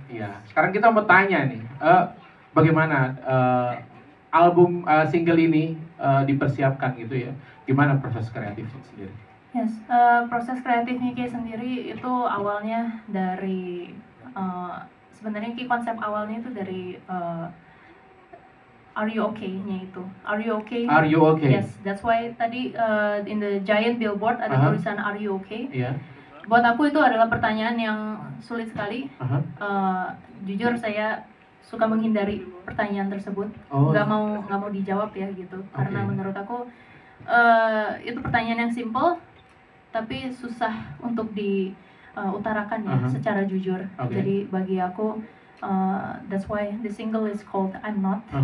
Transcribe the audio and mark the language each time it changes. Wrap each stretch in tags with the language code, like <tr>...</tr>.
<id>Iya. Sekarang kita mau tanya nih, bagaimana album single ini dipersiapkan gitu ya? Gimana proses kreatifnya sendiri? Yes, proses kreatifnya Kay sendiri itu awalnya dari sebenarnya Kay konsep awalnya itu dari Are You Okay-nya itu.</id> <en>Are You Okay? Are You Okay? Yes, that's why</en> <id>tadi</id> <en>in the giant billboard</en> <id>ada tulisan</id> <en>Are You Okay?</en> <id>Iya. Buat aku itu adalah pertanyaan yang sulit sekali. Jujur saya suka menghindari pertanyaan tersebut. Nggak mau dijawab ya gitu. Karena menurut aku itu pertanyaan yang simple tapi susah untuk diutarakan ya secara jujur. Jadi bagi aku</id> <en>that's why the single is called I'm Not.</en>